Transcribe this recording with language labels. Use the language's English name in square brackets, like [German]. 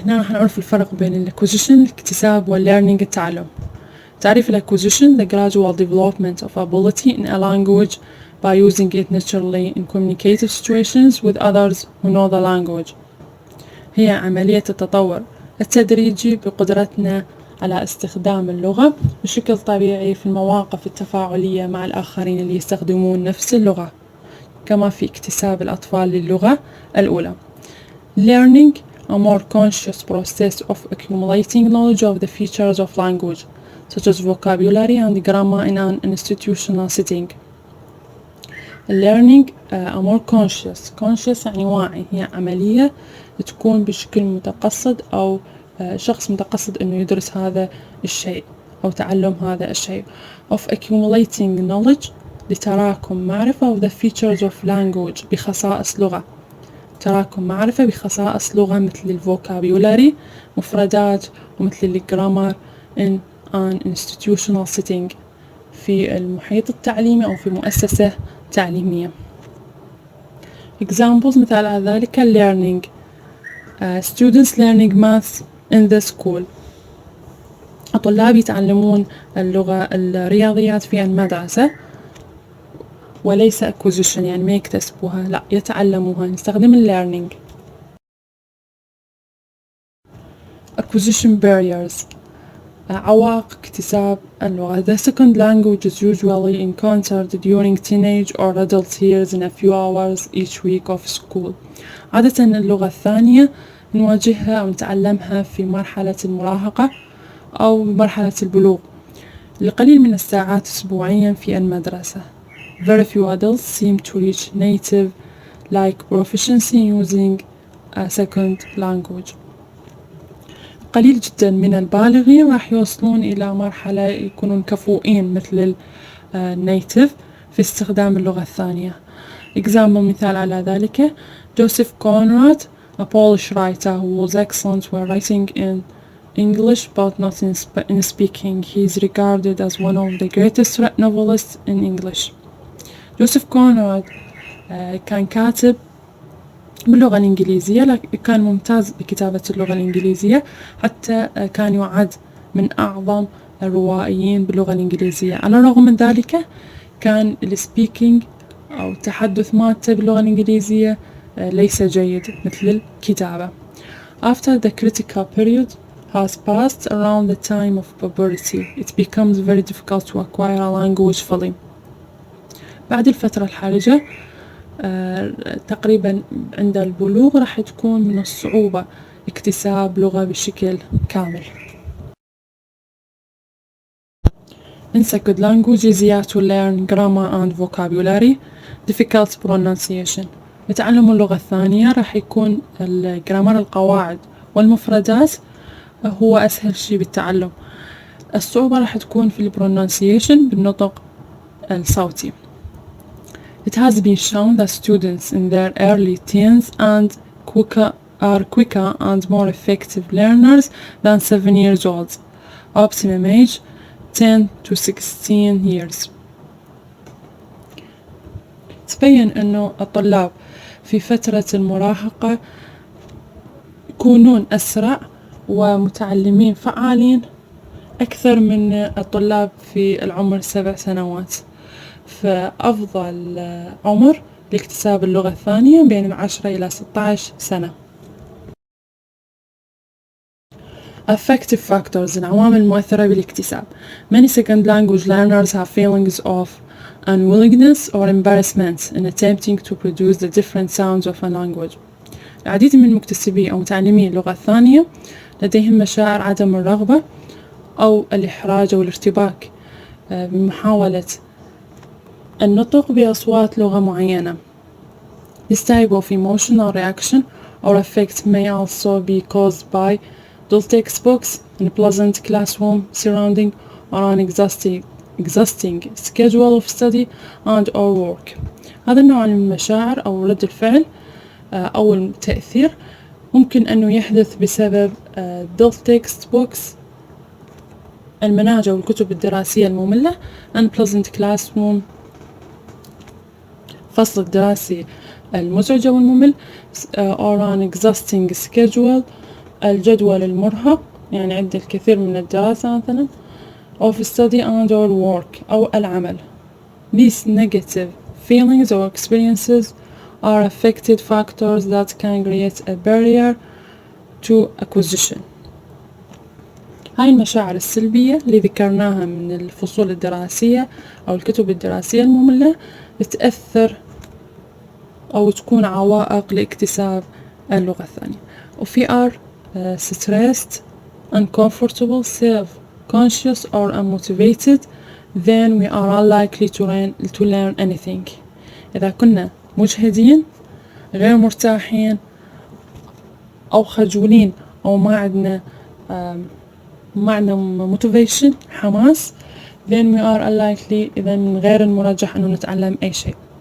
[Arabic] هنا راح نعرف الفرق بين ال acquisition الاكتساب وال learning التعلم. تعريف ال [English] acquisition the gradual development of ability in a language by using it naturally in communicative situations with others who know the language. [Arabic] هي عملية التطور التدريجي بقدرتنا على استخدام اللغة بشكل طبيعي في المواقف التفاعلية مع الآخرين اللي يستخدمون نفس اللغة، كما في اكتساب الأطفال للغة الأولى. [English] Learning a more conscious process of accumulating knowledge of the features of language, such as vocabulary and grammar in an institutional setting. Learning a more conscious [Arabic] يعني واعي، هي عملية تكون بشكل متقصد أو شخص متقصد إنه يدرس هذا الشيء أو تعلم هذا الشيء. [English] of accumulating knowledge [Arabic] لتراكم معرفة [English] of the features of language [Arabic] بخصائص لغة. تراكم معرفة بخصائص لغة مثل الفوكابيولاري مفردات ومثل الجرامر [English] in an institutional setting [Arabic] في المحيط التعليمي أو في مؤسسة تعليمية. [English] examples [Arabic] مثال على ذلك [English] learning students learning maths in the school. [Arabic] الطلاب يتعلمون اللغة الرياضيات في المدرسة وليس acquisition يعني ما يكتسبوها، لا يتعلموها، نستخدم learning. [English] acquisition barriers [Arabic] عوائق اكتساب اللغة. [English] The second language is usually encountered during teenage or adult years in a few hours each week of school. [Arabic] عادة اللغة الثانية نواجهها أو نتعلمها في مرحلة المراهقة أو مرحلة البلوغ لقليل من الساعات أسبوعيا في المدرسة. [English] Very few adults seem to reach native like proficiency using a second language. [Arabic] قليل جدا من البالغين راح يوصلون إلى مرحلة يكونون كفؤين مثل النيتيف في استخدام اللغة الثانية. [English] example [Arabic] مثال على ذلك [English] Joseph Conrad, a Polish writer who was excellent when writing in English but not in speaking. He is regarded as one of the greatest novelists in English. [Arabic] جوزيف كونراد كان كاتب باللغة الإنجليزية، لكن كان ممتاز بكتابة اللغة الإنجليزية، حتى كان يعد من أعظم الروائيين باللغة الإنجليزية. على الرغم من ذلك كان السبيكينج أو التحدث مالته باللغة الإنجليزية ليس جيد مثل الكتابة. [English] After the critical period has passed around the time of puberty, it becomes very difficult to acquire a language fully. [Arabic] بعد الفترة الحرجة تقريبا عند البلوغ راح تكون من الصعوبة اكتساب لغة بشكل كامل. [English] In second language easier to learn grammar and vocabulary, difficult pronunciation. [Arabic] بتعلم اللغة الثانية راح يكون الجرامر القواعد والمفردات هو أسهل شيء بالتعلم. الصعوبة راح تكون في البرونانسيشن بالنطق الصوتي. [English] It has been shown that students in their early teens are quicker and more effective learners than 7 years old. Optimum age 10 to 16 years. [Arabic] تبين أنه الطلاب في فترة المراهقة يكونون أسرع ومتعلمين فعالين أكثر من الطلاب في العمر 7 سنوات. فأفضل عمر لاكتساب اللغة الثانية بين 10 إلى 16 سنة. [English] Affective factors [Arabic] العوامل المؤثرة بالاكتساب. [English] Many second language learners have feelings of unwillingness or embarrassment in attempting to produce the different sounds of a language. [Arabic] العديد من مكتسبي أو متعلمي اللغة الثانية لديهم مشاعر عدم الرغبة أو الإحراج أو الارتباك بمحاولة النطق بأصوات لغة معينة. [English] This type of emotional reaction or effect may also be caused by dull textbooks, unpleasant classroom surrounding, or an exhausting schedule of study and or work. [Arabic] هذا النوع من المشاعر أو رد الفعل أو التأثير ممكن أنه يحدث بسبب [English] dull textbooks [Arabic] المناهج أو الكتب الدراسية المملة، [English] unpleasant classroom [Arabic] فصل الدراسي المزعج والممل، [English] or an exhausting schedule [Arabic] الجدول المرهق يعني عند الكثير من الدراسة مثلا [English] of study and or work [Arabic] أو العمل. [English] These negative feelings or experiences are affected factors that can create a barrier to acquisition. [Arabic] هاي المشاعر السلبية اللي ذكرناها من الفصول الدراسية أو الكتب الدراسية المملة بتأثر أو تكون عوائق لاكتساب اللغة الثانية. [English] وفي are stressed, uncomfortable, self-conscious or unmotivated, then we are unlikely to learn anything. [Arabic] إذا كنا مجهدين غير مرتاحين أو خجولين أو ما عندنا معنى motivation حماس [English] then we are unlikely [Arabic] إذا من غير المرجح أنه نتعلم أي شيء.